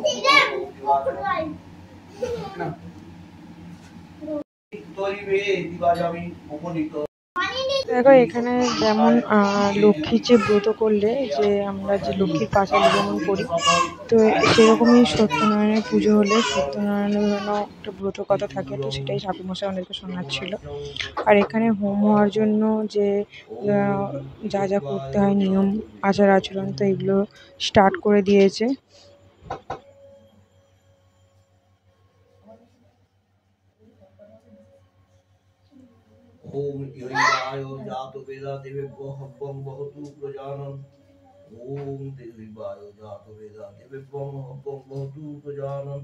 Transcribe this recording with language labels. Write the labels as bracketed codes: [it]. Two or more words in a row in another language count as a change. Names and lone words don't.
[bn] দেখো এখানে যেমন লক্ষ্মীর যে ব্রত করলে যে আমরা যে লক্ষ্মীর পাঁচালি যেমন করি, তো সেরকমই সত্যনারায়ণের পুজো হলে সত্যনারায়ণের জন্য একটা ব্রত কথা থাকে, তো সেটাই ঠাকুরমশাই আমাদেরকে শোনাচ্ছিল। আর এখানে হোম হওয়ার জন্য যে যা যা করতে হয় নিয়ম আচার আচরণ, তো এগুলো স্টার্ট করে দিয়েছে। [sa] ओम इवायो जातो वेदा देवेभ्यो हव्वं वहतु प्रजानन्। ओम देवायो जातो वेदा देवेभ्यो हव्वं वहतु प्रजानन्।